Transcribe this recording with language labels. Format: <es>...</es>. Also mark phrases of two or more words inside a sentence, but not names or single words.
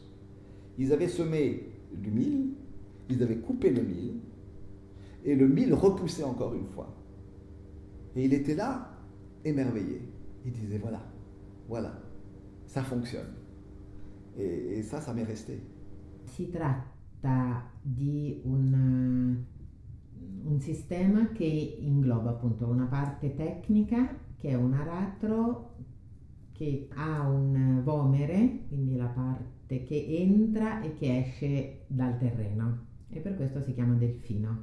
<fr>Ils avaient semé du mil, ils avaient coupé le mil, et le mil repoussait encore une fois. Et il était là, émerveillé. Il disait voilà, voilà, ça fonctionne. Et ça m'est resté.</fr> <it>Si tratta di un sistema che ingloba appunto una parte tecnica, che è un aratro che ha un vomere, quindi la parte che entra e che esce dal terreno, e per questo si chiama delfino.</it>